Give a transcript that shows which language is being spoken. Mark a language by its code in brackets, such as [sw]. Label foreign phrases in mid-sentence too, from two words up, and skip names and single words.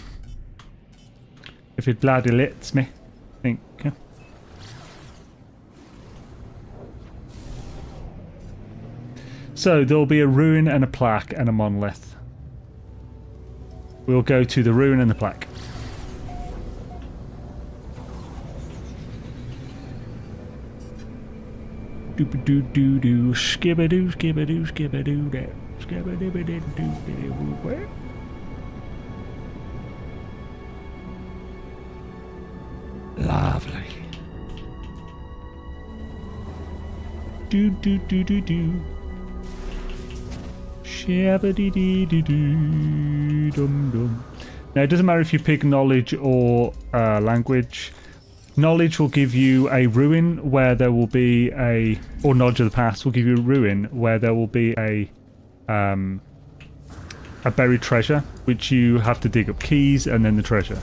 [en] If it bloody lets me, I think. So there'll be a ruin and a plaque and a monolith. We'll go to the ruin and the plaque. Doop-a-doo-doo-doo, skibba-doo, skibba-doo, skibba-doo, that. Skibba-doo-ba-doo-doo-doo-doo. Lovely. Do-do-do-do-do. Shabba-dee-dee-dee-doo. Now, it doesn't matter if you pick knowledge or language. Knowledge will give you a ruin where there will be a... Or knowledge of the past will give you a ruin where there will be a buried treasure, which you have to dig up keys and then the treasure.